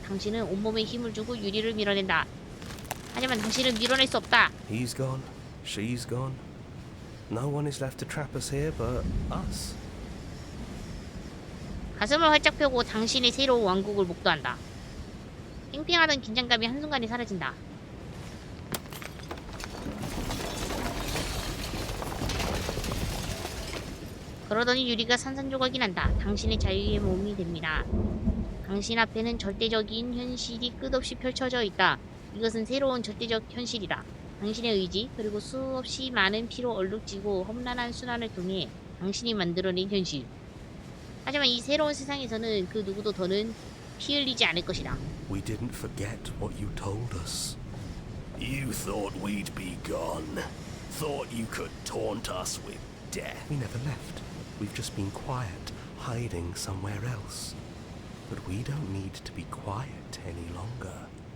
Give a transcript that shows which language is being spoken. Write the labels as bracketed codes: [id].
[ko] 당신은 온몸에 힘을 주고 유리를 밀어낸다. 하지만 당신은 밀어낼 수 없다. [en] He's gone. She's gone. No one is left to trap us here but us. [ko] 가슴을 활짝 펴고 당신의 새로운 왕국을 목도한다. 팽팽하던 긴장감이 한순간에 사라진다. 그러더니 유리가 산산조각이 난다. 당신의 자유의 몸이 됩니다. 당신 앞에는 절대적인 현실이 끝없이 펼쳐져 있다. 이것은 새로운 절대적 현실이다. 당신의 의지 그리고 수없이 많은 피로 얼룩지고 험난한 순환을 통해 당신이 만들어낸 현실. 하지만 이 새로운 세상에서는 그 누구도 더는 피 흘리지 않을 것이다. [en] We didn't forget what you told us. You thought we'd be gone. Thought you could taunt us with death. We never left. We've just been quiet, hiding somewhere else. But we don't need to be quiet any longer.